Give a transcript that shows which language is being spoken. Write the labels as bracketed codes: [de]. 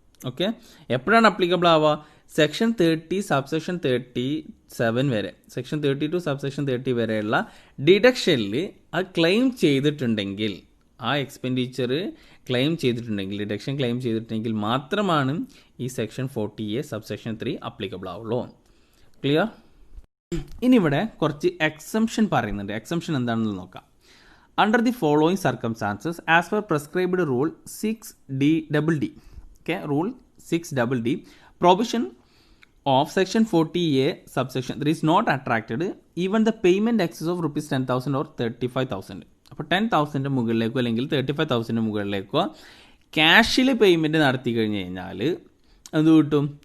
[ml] Okay, എപ്പോഴാണ് applicable ആവുക? Section 30 subsection 37 വരെ, സെക്ഷൻ 32 സബ്സെക്ഷൻ 30 വരെയുള്ള ഡിഡക്ഷനിൽ അത് ക്ലെയിം ചെയ്തിട്ടുണ്ടെങ്കിൽ, ആ എക്സ്പെൻഡിച്ചർ ക്ലെയിം ചെയ്തിട്ടുണ്ടെങ്കിൽ, ഡിഡക്ഷൻ ക്ലെയിം ചെയ്തിട്ടുണ്ടെങ്കിൽ മാത്രമാണ് ഈ സെക്ഷൻ 40A സബ്സെക്ഷൻ 3 അപ്ലിക്കബിൾ ആവുള്ളൂ. ക്ലിയർ? ഇനി ഇവിടെ കുറച്ച് എക്സംഷൻ പറയുന്നുണ്ട്. എക്സംഷൻ എന്താണെന്ന് നോക്കാം. [en] Under the following circumstances as per prescribed rule 6D, okay, rule 6D, provision of section 40A subsection 3 is not attracted even the payment excess of rupees 10,000 or 35,000. [ml] അപ്പോൾ 10,000 മുകളിലേക്കോ അല്ലെങ്കിൽ 35,000 മുകളിലേക്കോ ക്യാഷിൽ പേയ്മെൻറ്റ് നടത്തി കഴിഞ്ഞ് കഴിഞ്ഞാൽ എന്ത് കിട്ടും?